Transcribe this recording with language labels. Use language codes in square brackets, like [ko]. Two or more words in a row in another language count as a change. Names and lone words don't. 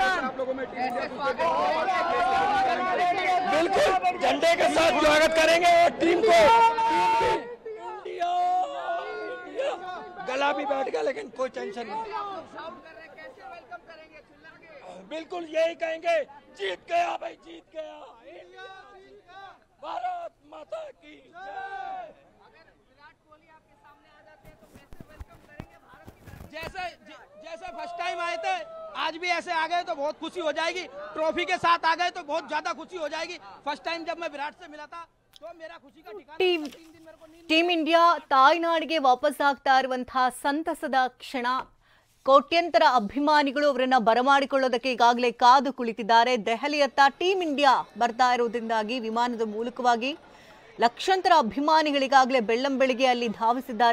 [hi] बिल्कुल झंडे के साथ स्वागत करेंगे और टीम को इंडिया गला भी बैठ गया, लेकिन कोई टेंशन नहीं, बिल्कुल यही कहेंगे, जीत गया भाई, जीत गया, भारत माता की जय। अगर विराट कोहली आपके सामने आ जाते हैं तो कैसे वेलकम करेंगे भारत की धरती? जैसे [en] first time [hi] आए थे आज भी ऐसे आ गए तो बहुत खुशी हो जाएगी, ट्रॉफी के साथ आ गए तो बहुत ज्यादा खुशी हो जाएगी। [en] first time [hi] जब मैं विराट से मिला था तो मेरा खुशी का ठिकाना [kn] ಟೀಂ ಇಂಡಿಯಾ ತಾಯ್ನಾಡಿಗೆ ವಾಪಸ್ ಆಗ್ತಾ ಇರುವಂತಹ ಸಂತಸದ ಕ್ಷಣ. ಕೋಟ್ಯಂತರ ಅಭಿಮಾನಿಗಳು ಅವರನ್ನ ಬರಮಾಡಿಕೊಳ್ಳೋದಕ್ಕೆ ಈಗಾಗಲೇ ಕಾದು ಕುಳಿತಿದ್ದಾರೆ. ದೆಹಲಿಯತ್ತ ಟೀಂ ಇಂಡಿಯಾ ಬರ್ತಾ ಇರೋದ್ರಿಂದಾಗಿ ವಿಮಾನದ ಮೂಲಕವಾಗಿ ಲಕ್ಷಾಂತರ ಅಭಿಮಾನಿಗಳಿಗಾಗಲೇ ಬೆಳ್ಳಂಬೆಳಿಗ್ಗೆ ಅಲ್ಲಿ ಧಾವಿಸಿದ್ದಾರೆ.